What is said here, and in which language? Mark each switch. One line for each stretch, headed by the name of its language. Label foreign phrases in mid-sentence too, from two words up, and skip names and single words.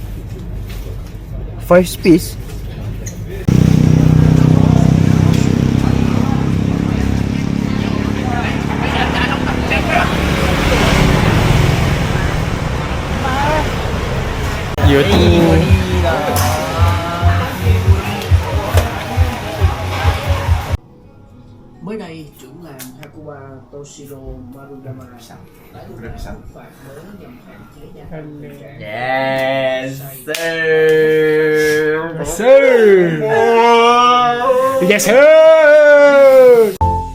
English: 5 space. Ya tu.
Vietnamese: Mới đây, trưởng làng Hakuba Toshiro Maruyama đã được xử phạt mới nhằm hạn chế gia tăng tình trạng
English: Yes sir. Yes sir.